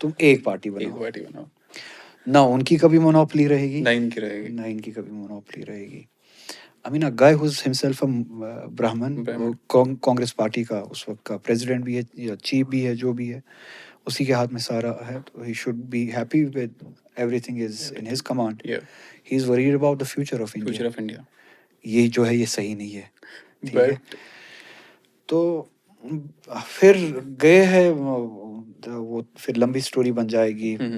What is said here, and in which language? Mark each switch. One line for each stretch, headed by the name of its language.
Urdu: تم ایک پارٹی ایک بناؤ. پارٹی بناؤ. نہ ان کی کبھی مونوپلی رہے گی، نہ ان کی رہے گی. نہ ان کی کبھی مونوپلی رہے گی.
English: I mean, a guy who's himself a Brahmin,
Urdu: Congress party کا اس وقت کا پریزیڈنٹ بھی ہے یا چیف بھی ہے، جو بھی ہے اسی کے ہاتھ میں سارا ہے.
English: تو he should be happy with everything is in his command. He is worried about the future of India. Future of India.
Urdu: یہ جو ہے یہ صحیح نہیں ہے. ٹھیک ہے. تو پھر گئے ہیں وہ پھر لمبی سٹوری بن جائے گی.